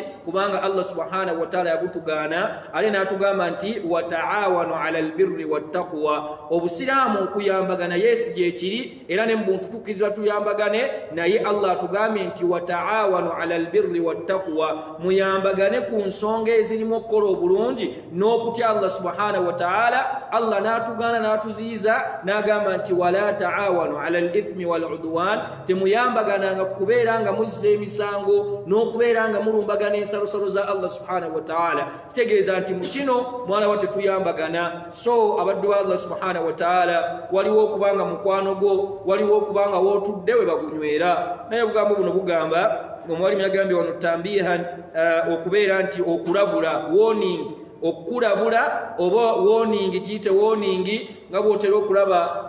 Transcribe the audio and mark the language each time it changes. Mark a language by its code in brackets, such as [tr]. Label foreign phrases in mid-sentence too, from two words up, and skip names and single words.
[lg] Kubanga Allah subhanahu wa ta'ala yagutugaana ale n'atugamba nti [ar] وتعاونوا على البر والتقوى. [lg] Obusiraamu okuyambagana yeesi gyekiri era ne muntu tukkirizibwa tuyambagane naye Allah atugambye nti [ar] وتعاونوا على البر والتقوى [lg] muyambagane ku nsonga ezirimu okukola obulungi n'okutya Allah [ar] سبحانه وتعالى. [lg] Allah n'atugaana n'atuziyiza n'agamba nti [ar] ولا تعاونوا على الإثم والعدوان [lg] temuyambagananga kubeera nga muzza emisango n'okubeera nga mulumbagana ensalosalo za Allah [ar] سبحانه وتعالى. [lg] Kitegeeza nti mu kino mwana wate tuyambagana. So abaddu ba Allah [ar] سبحانه وتعالى [lg] waliwo okubanga mukwano gwo waliwo okubanga wootudde we bagunywera. Naye obugambo buno bugamba omwalimu yagambye wano tambihan okubeera nti okulabula warning okukulabula oba warning giyite warning nga bw'otera okulaba